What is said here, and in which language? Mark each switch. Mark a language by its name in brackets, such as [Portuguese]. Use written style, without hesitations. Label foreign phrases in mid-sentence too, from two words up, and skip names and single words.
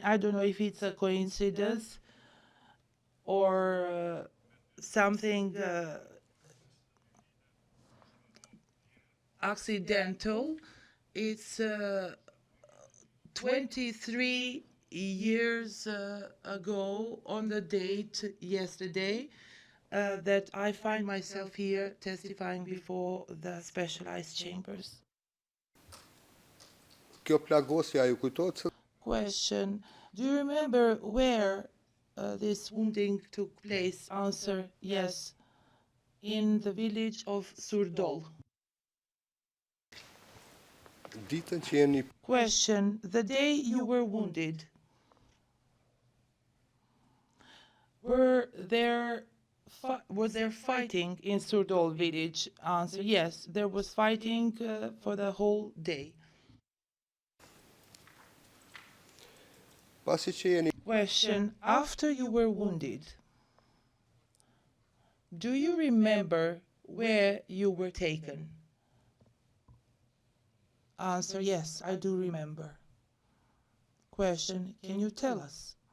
[English] I don't know if it's a coincidence or something accidental. It's 23 years ago on the date yesterday that I find myself here testifying before the specialized chambers. [Albanian] kjo plagosja ju kujtohet se [English] Question, do you remember where this wounding took place? Answer, yes, in the village of Surdol. [Albanian] ditën që jeni [English] Question, the day you were wounded, was there fighting in Surdol village? Answer, yes, there was fighting for the whole day. [Albanian] pasi që jeni [English] Question, after you were wounded, do you remember where you were taken? Answer, yes, I do remember. Question, can you tell us?